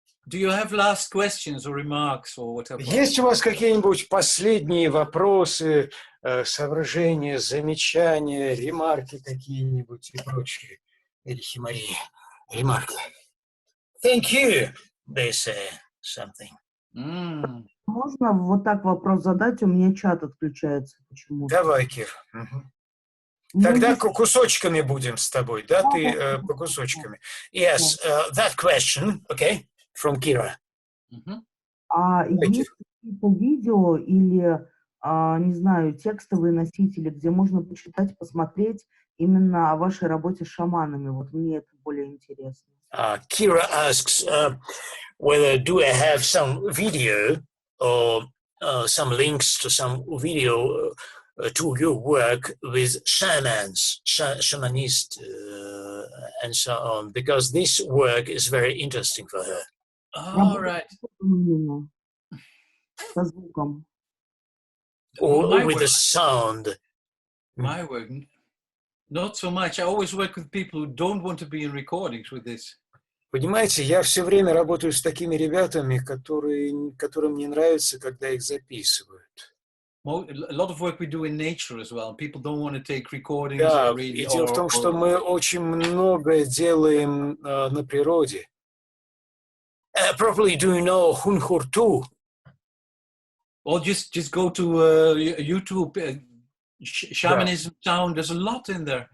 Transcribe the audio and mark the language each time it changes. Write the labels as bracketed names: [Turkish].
[English] Do you have last questions or remarks or whatever? [Russian] Есть у вас какие-нибудь последние вопросы, соображения, замечания, ремарки какие-нибудь и прочие? Эрих и Мария, ремарки. [English] Thank you, they say something. [Russian] можно вот так вопрос задать? У меня чат отключается почему-то. Давай, Кир. Тогда кусочками будем с тобой, да? Ты по кусочками. [English] Yes, that question, okay, from Kira. [Russian] А есть какие-то видео или, не знаю, текстовые носители, где можно почитать, посмотреть именно о вашей работе с шаманами? Вот мне это более интересно. [English] Kira asks whether do I have some video or some links to some video to your work with shamans, shamanist, and so on, because this work is very interesting for her. All right. [Russian] Со звуком. [English] Or with the sound. My work, not so much. I always work with people who don't want to be in recordings with this. [Russian] Понимаете, я все время работаю с такими ребятами, которым не нравится, когда их записывают. [English] A lot of work we do in nature as well. People don't want to take recordings. [Russian] Да, и дело в том, что мы очень многое делаем на природе. [English] Probably do you know Hunhurtu? Or just go to YouTube. Shamanism sound. There's a lot in there.